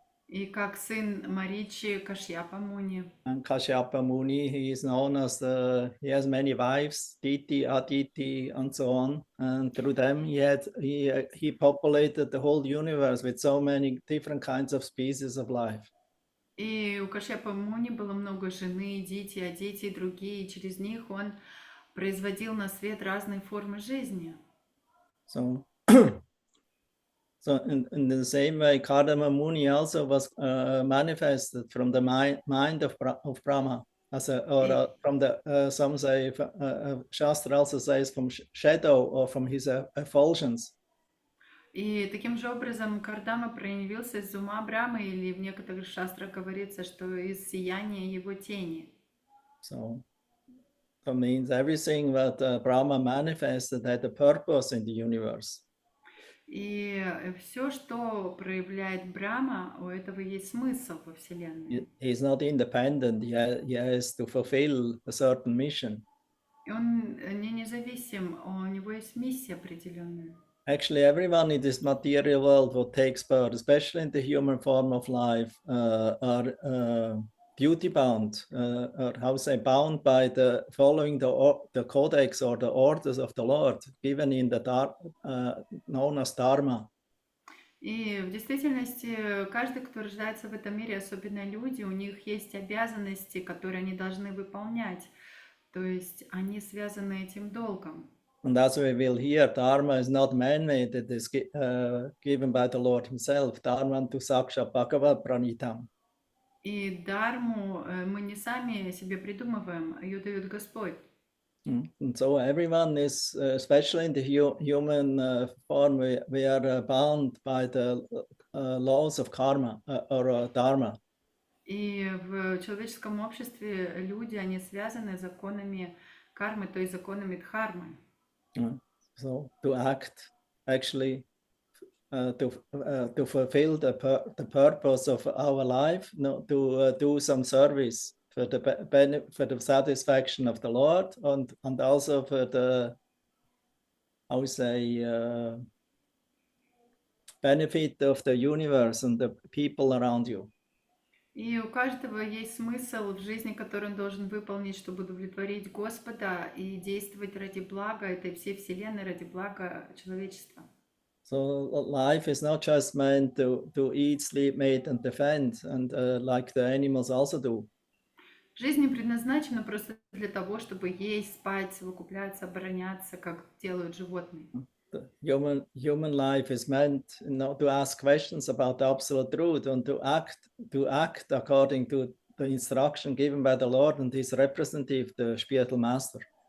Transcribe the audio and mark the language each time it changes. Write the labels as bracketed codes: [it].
[ru] И как сын Маричи Кашьяпа Муни. [en] And Kashyapa Muni, he is known as he has many wives, Diti, Aditi, and so on. And through them, he populated the whole universe with so many different kinds of species of life. [ru] И у Кашьяпа Муни было много жены, Дити, Адити и другие. И через них он производил на свет разные формы жизни. [en] So in the same way, Kardama Muni also was manifested from the mind of Brahma, from the some say Shastra also says from shadow or from his effulgence. [ru] И таким же образом Кардама проявился из ума Брахмы, или в некоторых шастрах говорится, что из сияния его тени. [en] So that means everything that Brahma manifested had a purpose in the universe. [ru] И все, что проявляет Брахма, у этого есть смысл во Вселенной. [en] He is not independent. He has to fulfill a certain mission. [ru] И он не независим, у него есть миссия определенная. [en] Actually, everyone in this material world who takes birth, especially in the human form of life, are duty bound, or how to say, bound by the following the codex or the orders of the Lord given in the known as Dharma. [ru] И в действительности каждый, кто рождается в этом мире, особенно люди, у них есть обязанности, которые они должны выполнять. То есть они связаны этим долгом. [en] And as we will hear, Dharma is not man-made, it is given by the Lord himself. [sa] Dharma tu saksha bhagavad pranitam. [ru] И Дharmu мы не сами себе придумываем, ее дает Господь. [en] And so everyone is, especially in the human form, we are bound by the laws of karma or Dharma. [ru] И в человеческом обществе люди, они связаны законами кармы, то есть законами дхармы. [en] So to act actually to fulfill the purpose of our life, to do some service for the satisfaction of the Lord and also for the, I would say, benefit of the universe and the people around you. [ru] И у каждого есть смысл в жизни, который он должен выполнить, чтобы удовлетворить Господа и действовать ради блага этой всей вселенной, ради блага человечества. [en] So life is not just meant to eat, sleep, mate, and defend, and like the animals also do. [ru] Жизнь не предназначена просто для того, чтобы есть, спать, совокупляться, обороняться, как делают животные. [en] The human life is meant to ask questions about the absolute truth and to act according to the instruction given by the Lord and His representative, the spiritual master.